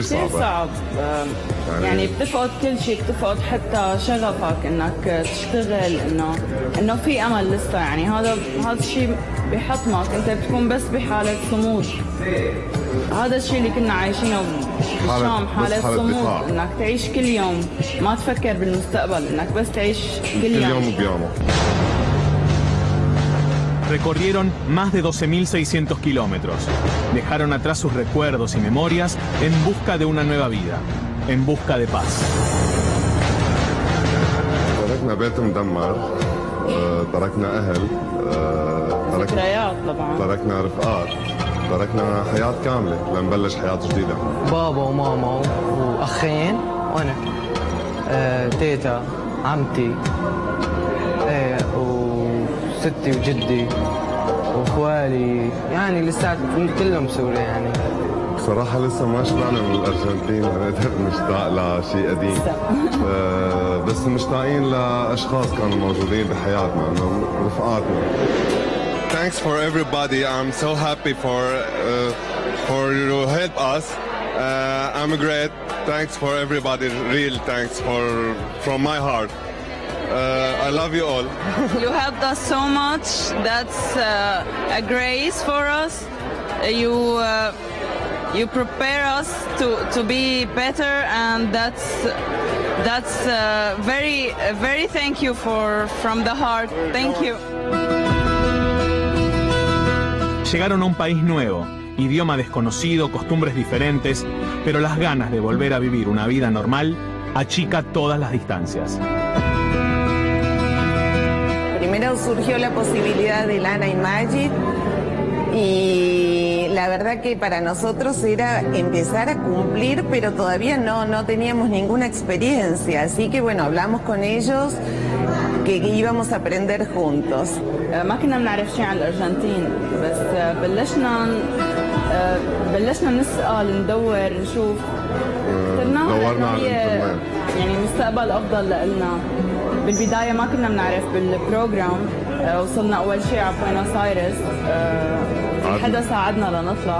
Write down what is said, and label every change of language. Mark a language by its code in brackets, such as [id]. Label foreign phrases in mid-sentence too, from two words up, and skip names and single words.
[ar] صعب يعني بتفقد كل شيء، بتفقد حتى شغفك انك تشتغل، انه في امل لسه يعني. هذا الشيء بحطمك، انت بتكون بس بحاله صمود. هذا الشيء اللي كنا عايشينه بالشام، حاله صمود، انك تعيش كل يوم، ما تفكر بالمستقبل، انك بس تعيش كل يوم بيومه. [es] Recorrieron más de 12.600 kilómetros. Dejaron atrás sus recuerdos y memorias en busca de una nueva vida, en busca de paz. [ar] تركنا بيت مدمر، تركنا أهل، تركنا رفقات، تركنا حياة كاملة لنبلش حياة جديدة. بابا وماما وأخين وأنا، تيتا، عمتي، ستي وجدي واخوالي، يعني لساتهم كلهم سوريا يعني. صراحة لسه ما شبعنا من الأرجنتين لنقدر نشتاق لشيء قديم. بس مشتاقين لأشخاص كانوا موجودين بحياتنا، رفقاتنا. [en] Thanks for everybody. I'm so happy for you help us. I'm great. Thanks for everybody. Real thanks from my heart. I love you all. You helped us so much. That's a grace for us. You prepare us to be better, and that's very thank you from the heart. Thank you. [es] Llegaron a un país nuevo, idioma desconocido, costumbres diferentes, pero las ganas de volver a vivir una vida normal achica todas las distancias. Primero surgió la posibilidad de Lana y Majid y la verdad que para nosotros era empezar a cumplir, pero todavía no teníamos ninguna experiencia. Así que bueno, hablamos con ellos que íbamos a aprender juntos. [ar] ما كنا بنعرف شيء عن الأرجنتين، بس بلشنا نسأل ندور نشوف، دورنا على الانترنت يعني مستقبل أفضل لنا. بالبداية ما كنا بنعرف بالبروجرام، وصلنا أول شيء على بوينوس آيرس، في حدا ساعدنا لنطلع.